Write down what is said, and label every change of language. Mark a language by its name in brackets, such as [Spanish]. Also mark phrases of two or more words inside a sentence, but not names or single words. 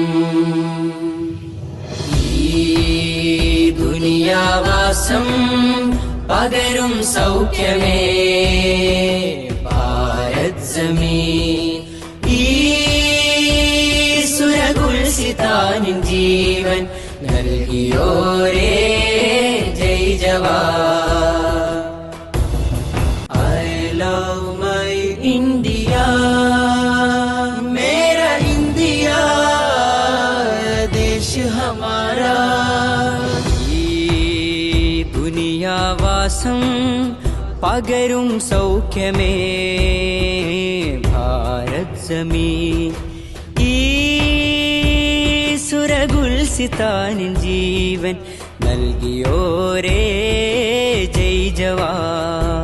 [Malayalam] ഈ ദുനിയാവാസം പകരും സൗഖ്യമേ ഭാരത് സമീൻ. ഈ സുരഗുൽസിതാനിൻ ജീവൻ നൽകിയോരേ ജയ് ജവാൻ. [English] I love my India, [Hindi] मेरा इंडिया देश हमारा. [Malayalam] ഈ ദുനിയാവാസം പകരും സൗഖ്യമേ ഭാരത് സമീൻ. ഈ സുരഗുൽസിതാനിൻ ജീവൻ നൽകിയോരേ ജയ് ജവാൻ.